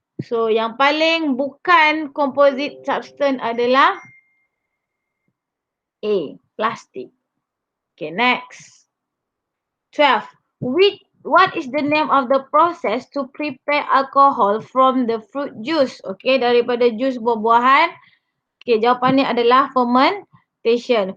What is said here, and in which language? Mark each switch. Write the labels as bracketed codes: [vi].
[ms] So yang paling bukan composite substance adalah A, plastik. [en] Okay, next. 12. What is the name of the process to prepare alcohol from the fruit juice? [ms] Okay, daripada jus buah-buahan. Okay, jawapannya adalah fermentation.